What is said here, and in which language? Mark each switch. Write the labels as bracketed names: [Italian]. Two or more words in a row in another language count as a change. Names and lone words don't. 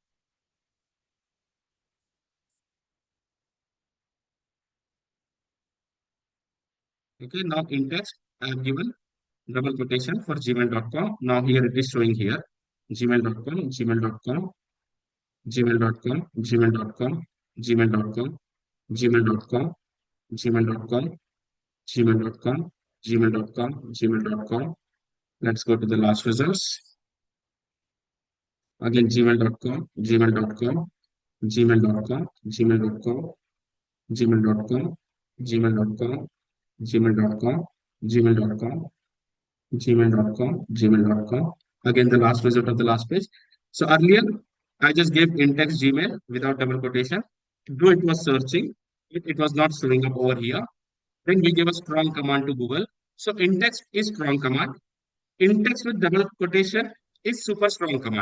[English] Okay, now in text, I have given double quotation for gmail.com. Now here it is showing here gmail.com, gmail.com, gmail.com, gmail.com, gmail.com, gmail.com, gmail.com, gmail.com, gmail.com, gmail.com. Let's go to the last results. Again, gmail.com, gmail.com, gmail.com, gmail.com, gmail.com, gmail.com, gmail.com, gmail.com, gmail.com, gmail.com. Again, the last result of the last page. So earlier, I just gave in-text Gmail without double quotation. Though it was searching, it was not showing up over here. Then we give a strong command to Google. So in-text is strong command. In-text with double quotation is super strong command.